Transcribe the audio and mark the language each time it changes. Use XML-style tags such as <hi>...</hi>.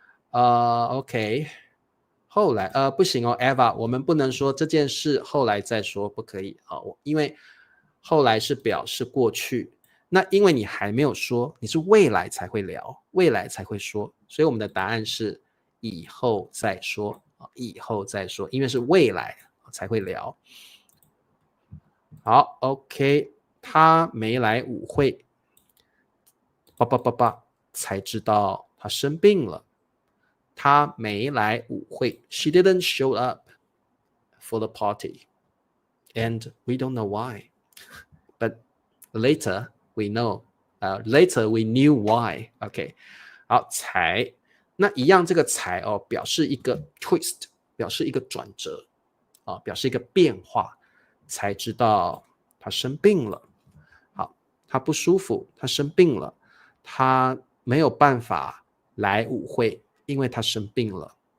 <zh>OK， 后来不行Eva， 我们不能说这件事后来再说，不可以因为后来是表示过去，那因为你还没有说，你是未来才会聊，未来才会说，所以我们的答案是以后再说以后再说，因为是未来才会聊。好 ，OK， 他没来舞会，才知道他生病了。他没来舞会</zh> <en>，She didn't show up for the party, and we don't know why. But later we know, later we knew why.</en> <zh>OK， 好，才那一样，这个才表示一个 twist， 表示一个转折表示一个变化，才知道他生病了。好，他不舒服，他生病了，他没有办法来舞会，因为他生病了。</zh>